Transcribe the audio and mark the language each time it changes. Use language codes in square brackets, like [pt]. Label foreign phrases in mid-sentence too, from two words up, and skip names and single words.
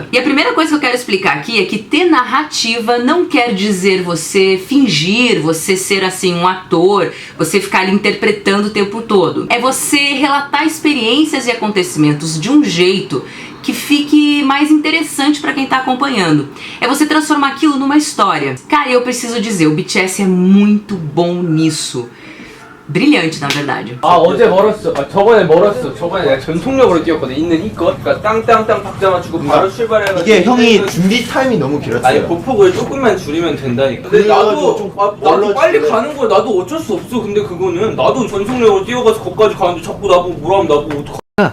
[pt] E a primeira coisa que eu quero explicar aqui é que ter narrativa não quer dizer você fingir, você ser assim um ator, você ficar ali interpretando o tempo todo. É você relatar experiências e acontecimentos de um jeito que fique mais interessante pra quem tá acompanhando. É você transformar aquilo numa história. Cara, eu preciso dizer, o BTS é muito bom nisso. Brilhante, na verdade. [ko] 어제 멀었어. 저번에 멀었어. 저번에 내가 전속력으로 뛰었거든. 있는 이것. 그러니까 땅땅땅 박자 맞추고 바로 출발해가지고. 이게 형이 준비 타임이 너무 길었어요. 아니 보폭을 조금만 줄이면 된다니까. 근데 나도 빨리 가는 거야. 나도 어쩔 수 없어. 근데 그거는 나도 전속력으로 뛰어가서 거기까지 가는데 자꾸 나보고 뭐라면 나보고 어떡하.